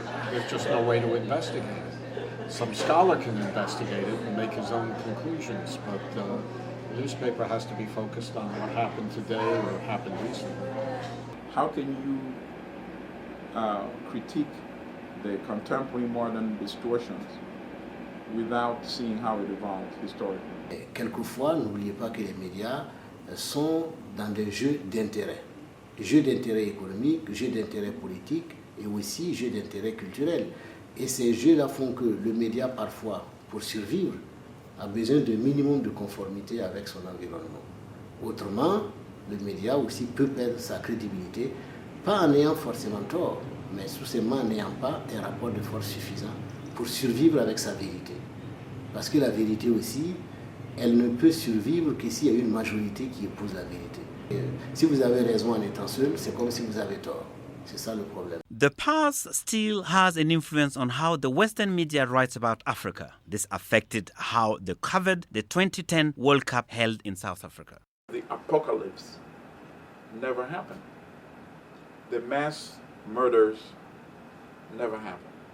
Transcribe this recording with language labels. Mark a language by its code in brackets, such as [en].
[en] There's just no way to investigate it. Some scholar can investigate it and make his own conclusions, but the newspaper has to be focused on what happened today or happened recently. How can you critique the contemporary modern distortions without seeing how it evolved historically? [fr] Quelquefois, n'oubliez pas que les médias sont dans des jeux d'intérêt. Jeux d'intérêt économique, jeux d'intérêt politique et aussi jeux d'intérêt culturel. Et ces jeux-là font que le média, parfois, pour survivre, a besoin d'un minimum de conformité avec son environnement. Autrement, le média aussi peut perdre sa crédibilité, pas en ayant forcément tort, mais seulement en n'ayant pas un rapport de force suffisant pour survivre avec sa vérité. Parce que la vérité aussi, elle ne peut survivre que s'il y a une majorité qui épouse la vérité. Et si vous avez raison en étant seul, c'est comme si vous avez tort. C'est ça le problème. [en] The past still has an influence on how the Western media writes about Africa. This affected how they covered the 2010 World Cup held in South Africa. The apocalypse never happened. The mass murders never happened.